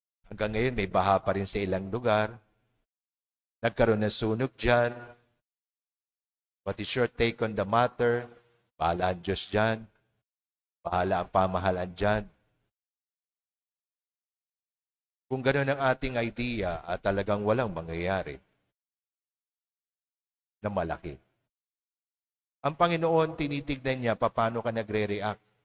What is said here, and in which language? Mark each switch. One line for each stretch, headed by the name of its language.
Filipino: Hanggang ngayon, may baha pa rin sa ilang lugar. Nagkaroon ng sunog dyan.
English: What is your take on the matter?
Filipino: Bahala ang Diyos dyan. Bahala ang pamahalaan dyan. Kung gano'n ang ating idea at talagang walang mangyayari na malaki. Ang Panginoon, tinitignan niya paano ka nagre-react.